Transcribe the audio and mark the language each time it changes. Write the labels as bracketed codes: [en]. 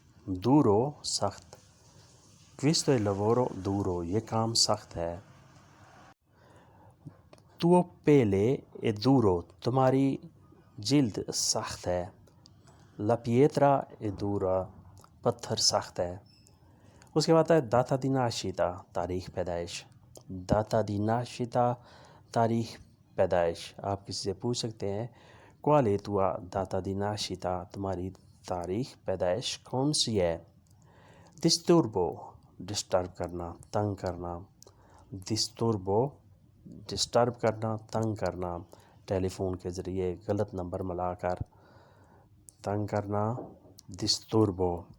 [it] duro سخت, questo è lavoro duro, [ur] یہ کام سخت ہے. [it] tuo pelle è duro, [ur] تمہاری جلد سخت ہے. [it] la pietra è dura, [ur] پتھر سخت ہے. اس کے بعد ہے data di nascita, تاریخ پیدائش. آپ کسی سے پوچھ سکتے ہیں [it] qual è tua data di nascita, [ur] تمہاری تاریخ پیدائش کون سی ہے. disturbo ڈسٹرب کرنا, تنگ کرنا. تنگ کرنا, ٹیلی فون کے ذریعے غلط نمبر ملا کر تنگ کرنا, disturbo.